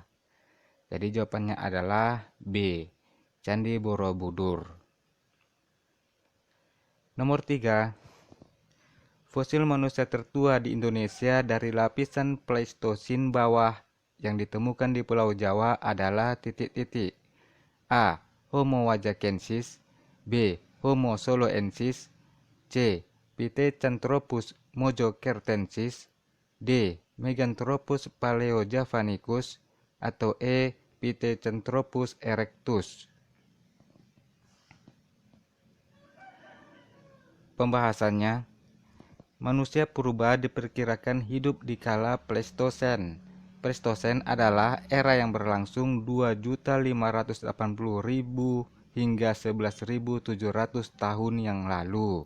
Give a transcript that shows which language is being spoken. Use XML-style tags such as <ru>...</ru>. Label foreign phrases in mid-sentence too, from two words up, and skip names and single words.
<id>Jadi jawabannya adalah B, Candi Borobudur. Nomor 3. Fosil manusia tertua di Indonesia dari lapisan Pleistosin bawah yang ditemukan di Pulau Jawa adalah titik-titik. A. Homo wajakensis. B. Homo soloensis. C. Pithecanthropus mojokertensis. D. Meganthropus paleojavanicus. Atau E. Pithecanthropus erectus. Pembahasannya, manusia purba diperkirakan hidup di kala Pleistosen. Pleistosen adalah era yang berlangsung 2.580.000 hingga 11.700 tahun yang lalu.</id>